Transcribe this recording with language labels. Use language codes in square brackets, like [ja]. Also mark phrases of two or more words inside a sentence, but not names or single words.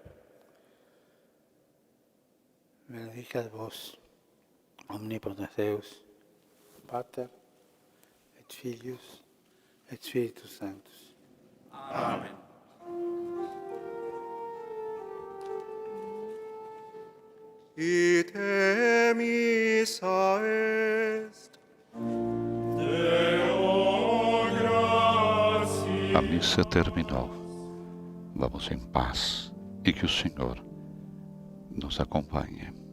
[la] Benedicat vos, omnipotens Deus, Pater, et Filius, et Spiritus Sanctus. Amen. Ite missa est. [pt] A missa terminou. Vamos em paz e que o Senhor nos acompanhe.